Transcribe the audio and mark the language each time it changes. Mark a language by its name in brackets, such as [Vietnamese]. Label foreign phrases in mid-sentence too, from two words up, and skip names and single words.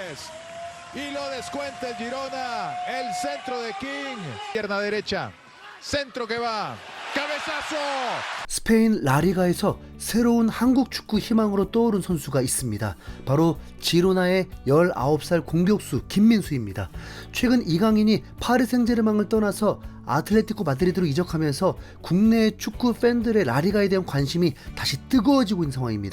[Spanish] Torres. Y lo descuenta el Girona. El centro de King. Pierna derecha. Centro que va. Cabezazo. [Korean] 스페인 라리가에서 새로운 한국 축구 희망으로 떠오른 선수가 있습니다. 바로 지로나의 19살 공격수 김민수입니다. 최근 이강인이 파리 생제르맹을 떠나서 아틀레티코 마드리드로 이적하면서 국내 축구 팬들의 라리가에 대한 관심이 다시 뜨거워지고 있는 상황입니다.